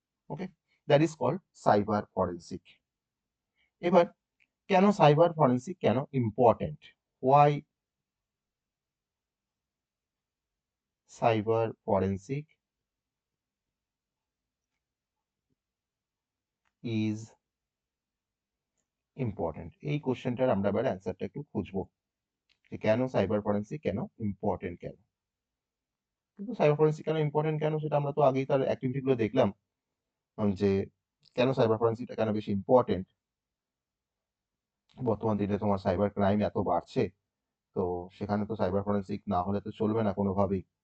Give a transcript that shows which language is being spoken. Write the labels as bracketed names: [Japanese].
[English] Okay, that is called cyber forensic. [Bangla] এবার কেন cyber forensic কেন important? [English] Why cyber forensic is important? [Bangla] এই কোশ্চেনটার আমরা এবার অ্যান্সারটা একটু খুঁজবো যে কেন সাইবার ফরেন্সিক কেন ইম্পর্টেন্ট কেন। কিন্তু সাইবার ফরেন্সিক কেন ইম্পর্টেন্ট কেন সেটা আমরা তো আগেই তার অ্যাক্টিভিটি গুলো দেখলাম, যে কেন সাইবার ফরেন্সিকটা কেন বেশি ইম্পর্টেন্ট। বর্তমান দিনে তোমার সাইবার ক্রাইম এত বাড়ছে, তো সেখানে তো সাইবার ফরেন্সিক না হলে তো চলবে না কোনোভাবেই।